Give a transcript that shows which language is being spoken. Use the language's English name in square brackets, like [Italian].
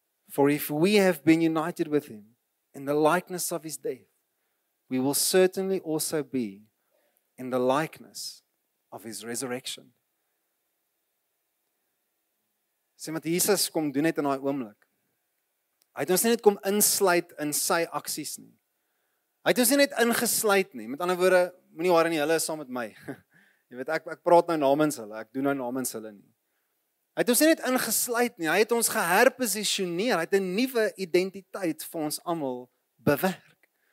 [English] For if we have been united with him in the likeness of his death, we will certainly also be in the likeness of his resurrection. [Afrikaans] Sê wat Jesus kom doen het in daai oomblik. Hy het ons nie net kom insluit in sy aksies nie. Hy het ons nie net ingesluit nie. Met ander woorde, moenie waar in die hulle is saam met my. Jy weet, ek praat nou namens hulle, ek doen nou namens hulle nie. Hy het ons nie net ingesluit nie, hy het ons geherposisioneer, hy het 'n nuwe identiteit vir ons almal bewerk.